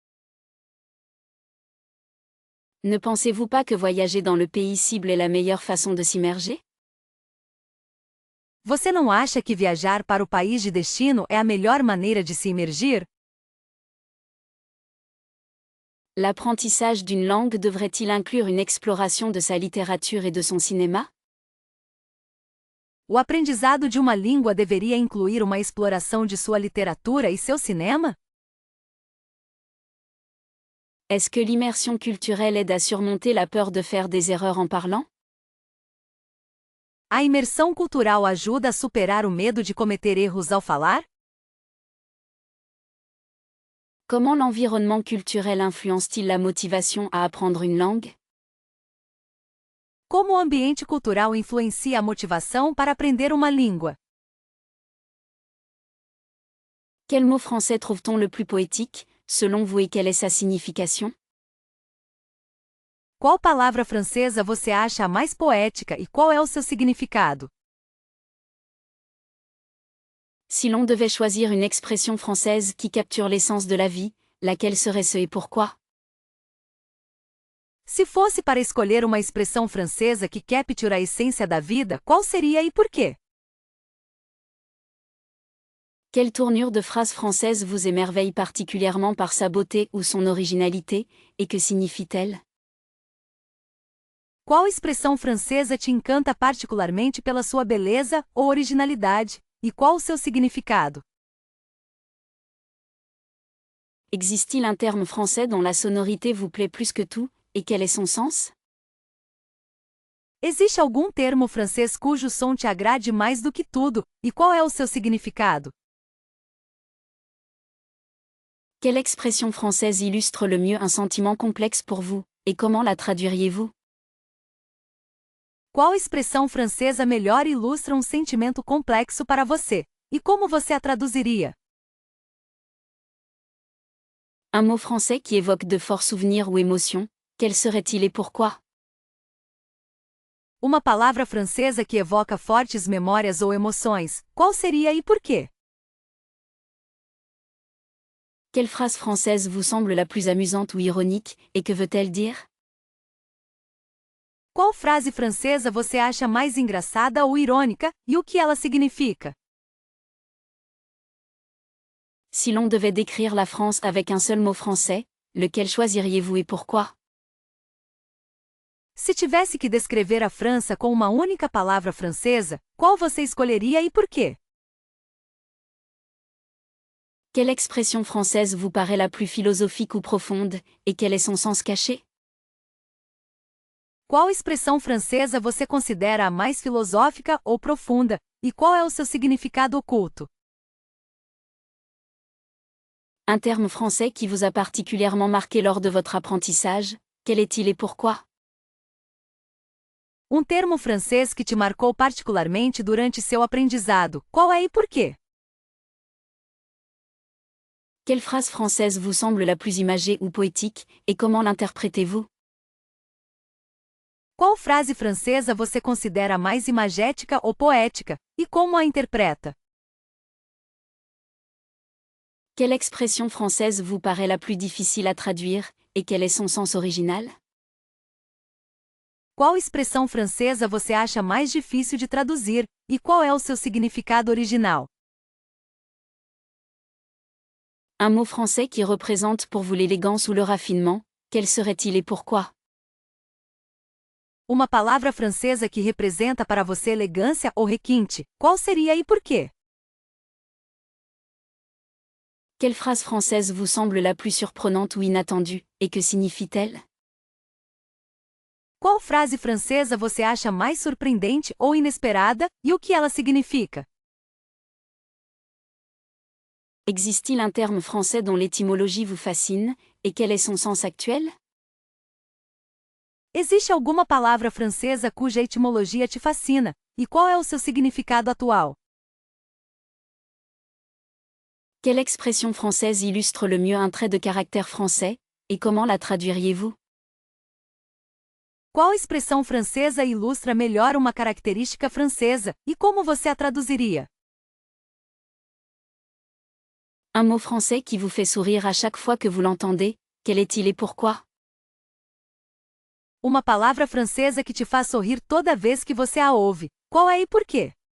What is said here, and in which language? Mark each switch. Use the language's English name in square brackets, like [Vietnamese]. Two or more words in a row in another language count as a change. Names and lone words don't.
[French] Ne pensez-vous pas que voyager dans le pays cible est la meilleure façon de s'immerger? [Portuguese] Você não acha que viajar para o país de destino é a melhor maneira de se imergir? [French] L'apprentissage d'une langue devrait-il inclure une exploration de sa littérature et de son cinéma? [Portuguese] O aprendizado de uma língua deveria incluir uma exploração de sua literatura e seu cinema? [French] Est-ce que l'immersion culturelle aide à surmonter la peur de faire des erreurs en parlant? [Portuguese] A imersão cultural ajuda a superar o medo de cometer erros ao falar? [French] Comment l'environnement culturel influence-t-il la motivation à apprendre une langue? [Portuguese] Como o ambiente cultural influencia a motivação para aprender uma língua? [French] Quel mot français trouve-t-on le plus poétique, selon vous, et quelle est sa signification? [Portuguese] Qual palavra francesa você acha a mais poética e qual é o seu significado? [French] Si l'on devait choisir une expression française qui capture l'essence de la vie, laquelle serait-ce et pourquoi? [Portuguese] Se fosse para escolher uma expressão francesa que capture a essência da vida, qual seria e por quê? [French] Quelle tournure de phrase française vous émerveille particulièrement par sa beauté ou son originalité, et que signifie-t-elle? [Portuguese] Qual expressão francesa te encanta particularmente pela sua beleza ou originalidade, e qual o seu significado? [French] Existe-t-il un terme français dont la sonorité vous plaît plus que tout, et quel est son sens? [Portuguese] Existe algum termo francês cujo som te agrade mais do que tudo, e qual é o seu significado? [French] Quelle expression française illustre le mieux un sentiment complexe pour vous, et comment la traduiriez-vous? [Portuguese] Qual expressão francesa melhor ilustra um sentimento complexo para você? E como você a traduziria? [French] Un mot français qui évoque de forts souvenirs ou émotions, quel serait-il et pourquoi? [Portuguese] Uma palavra francesa que evoca fortes memórias ou emoções, qual seria e por quê? [French] Quelle phrase française vous semble la plus amusante ou ironique, et que veut-elle dire? [Portuguese] Qual frase francesa você acha mais engraçada ou irônica, e o que ela significa? [French] Si l'on devait décrire la France avec un seul mot français, lequel choisiriez-vous et pourquoi? [Portuguese] Se tivesse que descrever a França com uma única palavra francesa, qual você escolheria e por quê? [French] Quelle expression française vous paraît la plus philosophique ou profonde, et quel est son sens caché? [Portuguese] Qual expressão francesa você considera a mais filosófica ou profunda, e qual é o seu significado oculto? [French] Un terme français qui vous a particulièrement marqué lors de votre apprentissage, quel est-il et pourquoi? [Portuguese] Um termo francês que te marcou particularmente durante seu aprendizado, qual é e por quê? [French] Quelle phrase française vous semble la plus imagée ou poétique, et comment l'interprétez-vous? [Portuguese] Qual frase francesa você considera mais imagética ou poética, e como a interpreta? [French] Quelle expression française vous paraît la plus difficile à traduire, et quel est son sens original? [Portuguese] Qual expressão francesa você acha mais difícil de traduzir, e qual é o seu significado original? [French] Un mot français qui représente pour vous l'élégance ou le raffinement, quel serait-il et pourquoi? [Portuguese] Uma palavra francesa que representa para você elegância ou requinte, qual seria e por quê? [French] Quelle phrase française vous semble la plus surprenante ou inattendue, et que signifie-t-elle? [Portuguese] Qual frase francesa você acha mais surpreendente ou inesperada, e o que ela significa? [French] Existe-t-il un terme français dont l'étymologie vous fascine, et quel est son sens actuel? [Portuguese] Existe alguma palavra francesa cuja etimologia te fascina, e qual é o seu significado atual? [French] Quelle expression française illustre le mieux un trait de caractère français, et comment la traduiriez-vous? [Portuguese] Qual expressão francesa ilustra melhor uma característica francesa, e como você a traduziria? [French] Un mot français qui vous fait sourire à chaque fois que vous l'entendez, quel est-il et pourquoi? [Portuguese] Uma palavra francesa que te faz sorrir toda vez que você a ouve, qual é e por quê?